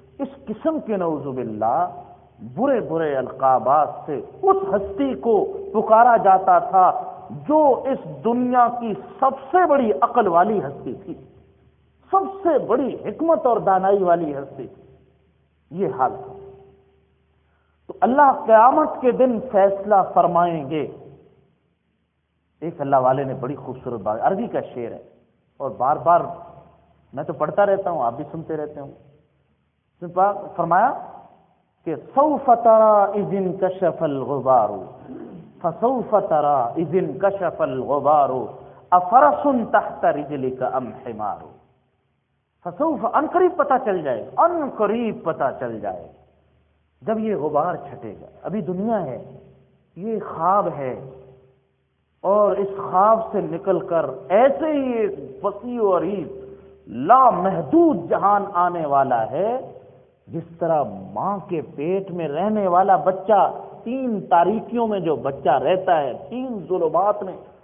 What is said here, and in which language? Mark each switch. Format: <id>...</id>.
<ur>اس قسم کے نعوذ باللہ برے برے القابات سے اس ہستی کو پکارا جاتا تھا جو اس دنیا کی سب سے بڑی عقل والی ہستی تھی, سب سے بڑی حکمت اور دانائی والی ہستی تھی. یہ حال تھا. تو اللہ قیامت کے دن فیصلہ فرمائیں گے. ایک اللہ والے نے بڑی خوبصورت بات, عربی کا شعر ہے اور بار بار میں تو پڑھتا رہتا ہوں, آپ بھی سنتے رہتے ہوں.</ur> <ar>فرمایا کہ سوف ترى اذ انكشف الغبار, فسوف ترى اذ انكشف الغبار, افرس تحت رجلك ام حمار.</ar> <ur>فسوف ان قریب پتہ چل جائے, ان قریب پتہ چل جائے جب یہ غبار چھٹے گا. ابھی دنیا ہے, یہ خواب ہے, اور اس خواب سے نکل کر ایسے ہی ایک وسیع و عریض لا محدود جہان آنے والا ہے, جس طرح ماں کے پیٹ میں رہنے والا بچہ تین تاریکیوں میں جو بچہ رہتا ہے, تین ظلمات میں,</ur>